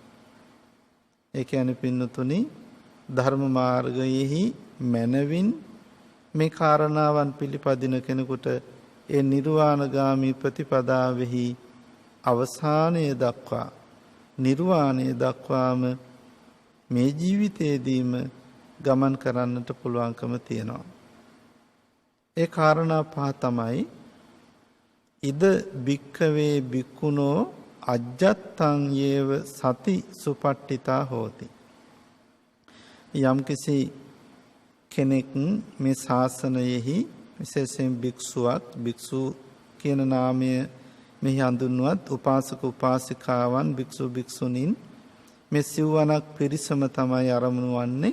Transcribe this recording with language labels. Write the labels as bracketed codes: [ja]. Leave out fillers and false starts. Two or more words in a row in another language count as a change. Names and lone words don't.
[si] ඒ කියන්නේ පින්නතුනි ධර්ම මාර්ගයෙහි මනවින් මේ කාරණාවන් පිළිපදින කෙනෙකුට ඒ නිර්වාණගාමී ප්‍රතිපදාවෙහි අවසානය දක්වා නිර්වාණය දක්වාම මේ ජීවිතයේදීම ගමන් කරන්නට පුළුවන්කම තියෙනවා. ඒ කාරණා පහ තමයි [pi] ඉද භික්ඛවේ භික්ඛුනෝ අජ්ජත්තං යේව සති සුපට්ඨිතා හෝති. [si] යම්කිසි කෙනෙක් මේ ශාසනයෙහි විශේෂයෙන් භික්ෂුවක් භික්ෂු කියන නාමය මෙහි හඳුන්වුවත් උපාසක උපාසිකාවන් භික්ෂු භික්ෂුණීන් මේ සිව්වනක් පිරිසම තමයි ආරමුණු වන්නේ.